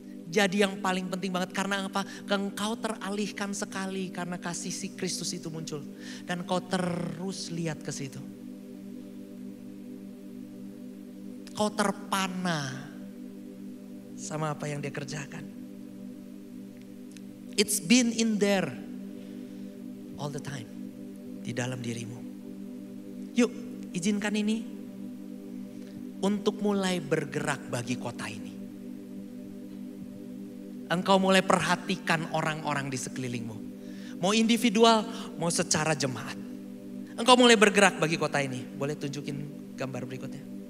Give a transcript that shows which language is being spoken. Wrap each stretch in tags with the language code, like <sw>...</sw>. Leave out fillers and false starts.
<id>Jadi yang paling penting banget, karena apa? Engkau teralihkan sekali karena kasih si Kristus itu muncul. Dan kau terus lihat ke situ. Kau terpana sama apa yang dia kerjakan.</id> <en>It's been in there all the time.</en> <id>Di dalam dirimu. Yuk, izinkan ini untuk mulai bergerak bagi kota ini. Engkau mulai perhatikan orang-orang di sekelilingmu. Mau individual, mau secara jemaat. Engkau mulai bergerak bagi kota ini. Boleh tunjukin gambar berikutnya.</id>